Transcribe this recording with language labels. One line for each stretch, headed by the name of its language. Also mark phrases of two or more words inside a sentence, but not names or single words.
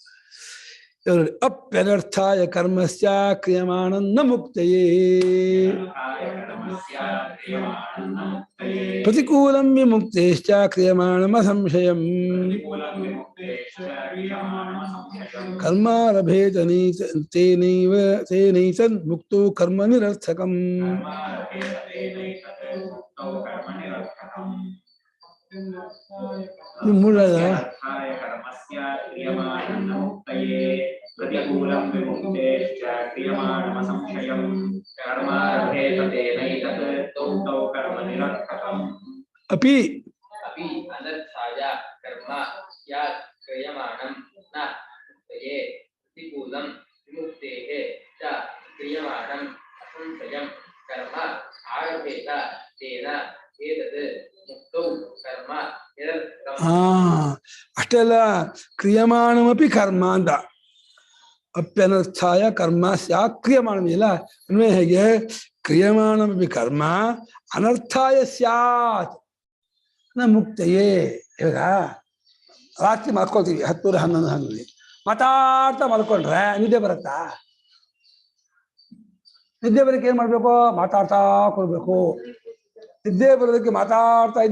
Sanskrit: ಅಪ್ಯನರ್ಥಾಯ ಕರ್ಮಸ್ಯ ಕ್ರಿಯಮಾಣನ್ನ ಮುಕ್ತಯೇ ಪ್ರತಿಕೂಲಂ ವಿಮುಕ್ತೇಶ್ಚ ಕ್ರಿಯಮಾಣಮ ಸಂಶಯಂ ಕರ್ಮಾರಭೇತ ತೇನೈತನ್ ಮುಕ್ತೋ ಕರ್ಮ ನಿರರ್ಥಕಂ. प्रतिकूलं विमुक्तेश्च क्रियमाणम संशयं कर्मारभेत तेनैतत् तौ कर्म निरर्थकम्. अपि अनर्थाय कर्म स्यात् क्रियमाणं न मुक्तये प्रतिकूलं विमुक्तेः च क्रियमाणं असंशयं कर्म आरभेत तेन एतत् मुक्तौ कर्म निरर्थकम्
Kannada: ಅಷ್ಟೆಲ್ಲ
Sanskrit: ಕ್ರಿಯಮಾಣಮಪಿ ಕರ್ಮ
Kannada: ಅಂತ
Sanskrit: ಅಪ್ಯನರ್ಥಾಯ ಕರ್ಮ ಸ್ಯಾತ್ ಕ್ರಿಯಮಾಣಂ
Kannada: ಇಲ್ಲ ಅನ್ವಯ ಹೇಗೆ
Sanskrit: ಕ್ರಿಯಮಾಣಮಪಿ ಕರ್ಮ ಅನರ್ಥಾಯ ಸ್ಯಾತ್ ನ ಮುಕ್ತಯೇ
Kannada: ಇವಾಗ ರಾತ್ರಿ ಮಲ್ಕೊಳ್ತೀವಿ 10 11 ಹಂಗಲ್ಲಿ ಮಾತಾಡ್ತಾ ಮಲ್ಕೊಂಡ್ರೆ ನಿದ್ದೆ ಬರುತ್ತಾ ನಿದ್ದೆ ಬರೋಕ್ಕೆ ಏನ್ ಮಾಡ್ಬೇಕು ಮಾತಾಡ್ತಾ ಕೊಡ್ಬೇಕು ನಿದ್ದೆ ಬರೋದಕ್ಕೆ ಮಾತಾಡ್ತಾ ಇದ್ದು